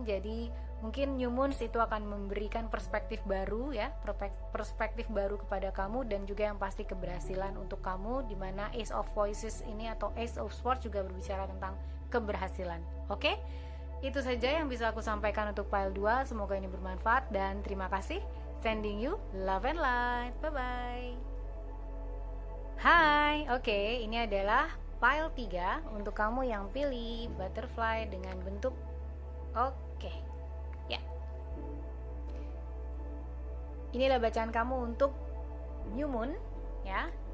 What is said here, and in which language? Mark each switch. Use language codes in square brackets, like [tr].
[id] Jadi mungkin new moons itu akan memberikan perspektif baru ya, perspektif baru kepada kamu, dan juga yang pasti keberhasilan untuk kamu, dimana Ace of Voices ini atau Ace of Swords juga berbicara tentang keberhasilan. Oke? Itu saja yang bisa aku sampaikan untuk pile 2. Semoga ini bermanfaat dan terima kasih. [en] Sending you love and light. Bye bye. [id] Hai, oke, ini adalah pile 3 untuk kamu yang pilih butterfly dengan bentuk oke. Ya. Inilah bacaan kamu untuk new moon ya.